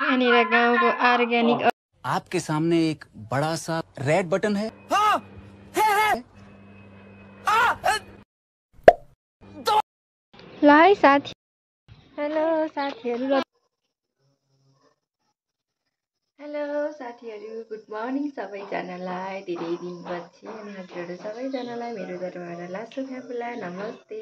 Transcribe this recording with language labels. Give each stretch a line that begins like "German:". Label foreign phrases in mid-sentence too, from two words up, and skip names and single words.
Nepali: यहाँनिर गाउँको अर्ग्यानिक
Hindi: आपके सामने एक बड़ा सा रेड बटन है। हाँ, है।
Nepali: ल है साथी। हेलो साथीहरू,
English: good morning
Nepali: सबैजनालाई। धेरै दिनपछि अनि हजुरहरू सबैजनालाई मेरो तर्फबाट
Ternateño: लासो फ्याफुला
Nepali: नमस्ते।